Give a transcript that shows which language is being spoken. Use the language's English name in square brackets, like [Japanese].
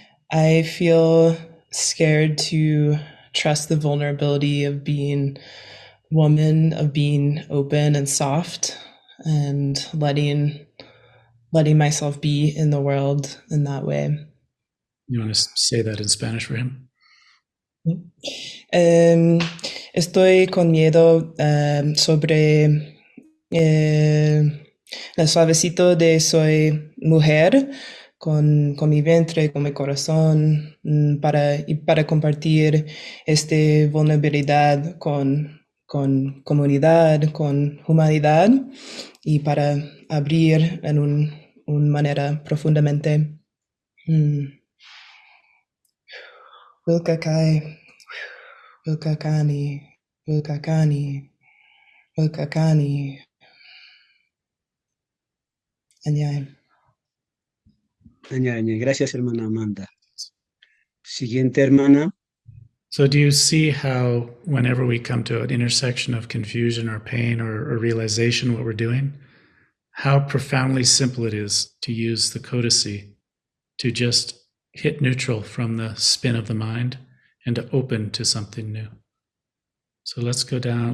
[English] I feel scared to trust the vulnerability of being woman, of being open and soft, and letting myself be in the world in that way. You want to say that in Spanish for him? [Spanish] Estoy con miedo sobre el suavecito de soy mujer con mi vientre, con mi corazón, para compartir esta vulnerabilidad con comunidad, con humanidad, y para abrir en una manera profundamente. [Quechua] Willka Kay, Willka Kay, Willka Kay, Willka Kay. Añay. [Spanish] Gracias, hermana Amanda. Siguiente, hermana. [English] So do you see how whenever we come to an intersection of confusion or pain or realization what we're doing, how profoundly simple it is to use the codicy to just hit neutral from the spin of the mind and to open to something new. So let's go down.